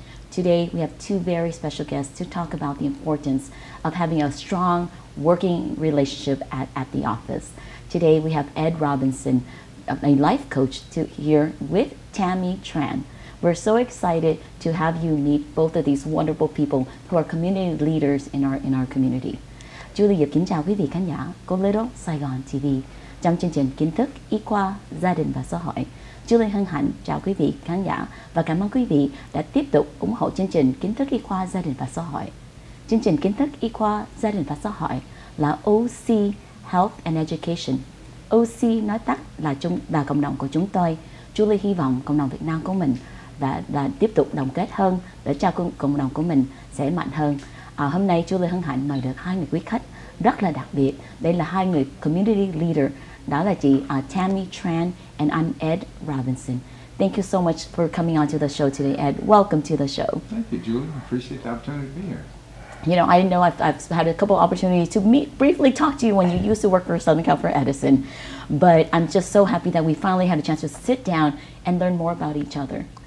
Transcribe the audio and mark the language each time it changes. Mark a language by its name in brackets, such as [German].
[English] Today, we have two very special guests to talk about the importance of having a strong working relationship at the office. Today, we have Ed Robinson, a life coach, here with Tammy Tran. We're so excited to have you meet both of these wonderful people who are community leaders in our community. [Vietnamese] Julie kính chào quý vị khán giả của Little Saigon TV trong chương trình Kiến thức, Y khoa, Gia đình và Xã hội. Julie hân hạnh chào quý vị khán giả và cảm ơn quý vị đã tiếp tục ủng hộ chương trình Kiến thức, Y khoa, Gia đình và Xã hội. Chương trình Kiến thức, Y khoa, Gia đình và Xã hội là OC Health and Education. OC nói tắt là cộng đồng của chúng tôi. Julie hy vọng cộng đồng Việt Nam của mình và tiếp tục đồng kết hơn để cho cộng đồng của mình sẽ mạnh hơn. Hôm nay Julie hân hạnh mời được hai người quý khách rất là đặc biệt. Đây là hai người community leader. Đó là chị Tammy Tran [English] and I'm [Vietnamese] Ed Robinson. [English] Thank you so much for coming on to the show today, Ed. Welcome to the show. Thank you, Julie. I appreciate the opportunity to be here. You know, I know I've had a couple opportunities to briefly talk to you when you used to work for Southern California Edison, but I'm just so happy that we finally had a chance to sit down and learn more about each other.